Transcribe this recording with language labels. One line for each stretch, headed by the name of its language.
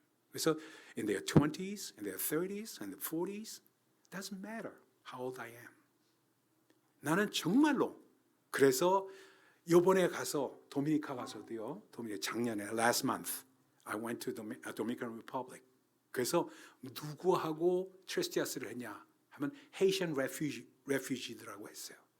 English: 그래서 in their 20s, in their 30s, and their 40s, doesn't matter how old I am.
Korean: 나는 정말로 그래서 이번에 가서 도미니카 가서도요. 작년에
English: last month I went to Dominican Republic.
Korean: 그래서 누구하고 트레스티아스를 했냐 하면 Haitian refugee들하고 했어요.